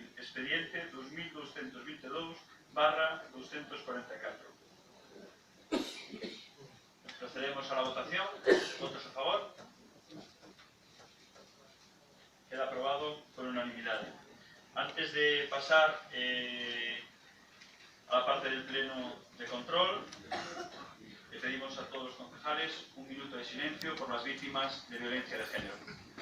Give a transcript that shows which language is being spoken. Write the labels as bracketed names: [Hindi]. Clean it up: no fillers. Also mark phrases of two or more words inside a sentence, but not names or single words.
[Spanish] Expediente 2222/244. Procedemos a la votación. ¿Votos a favor? [Galician] Queda aprobado por unanimidade. [Spanish] Antes de pasar a la parte del pleno de control, le pedimos a todos los concejales un minuto de silencio por las víctimas de violencia de género.